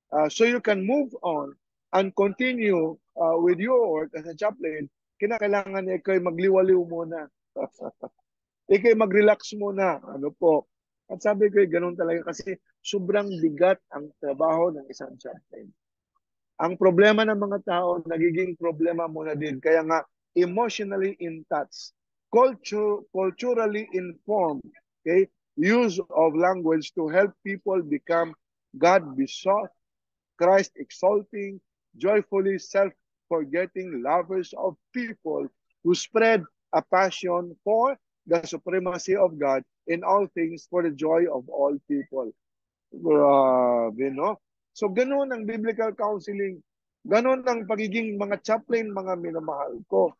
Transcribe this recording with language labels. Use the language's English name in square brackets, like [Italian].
[English] So you can move on and continue with your work as a chaplain. [Filipino] Kinakailangan ikaw ay magliwaliw muna. Ikaw ay mag-relax muna. Ano po? At sabi ko, ganun talaga kasi sobrang bigat ang trabaho ng isang chaplain. Ang problema ng mga tao, nagiging problema muna din. Kaya nga, [English] emotionally in touch, culturally informed, okay? Use of language to help people become God-besought, Christ-exalting, joyfully self-forgetting lovers of people who spread a passion for the supremacy of God in all things for the joy of all people. [Filipino] Grabe, no? So, ganun ang biblical counseling. Ganun ang pagiging mga chaplain, mga minamahal ko.